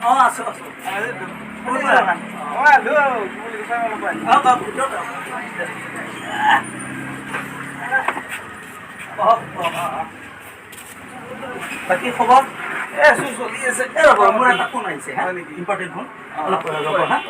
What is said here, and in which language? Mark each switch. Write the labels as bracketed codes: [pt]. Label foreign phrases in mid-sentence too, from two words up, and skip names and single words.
[id] Masuk. Beneran. Wah, lu boleh saya mau lupa. Apa betul? [as] বাকি খবৰ চলি আছে মোৰ এটা ফোন আহিছে হা [en] important phone [as] অলপ ৰ'ব হা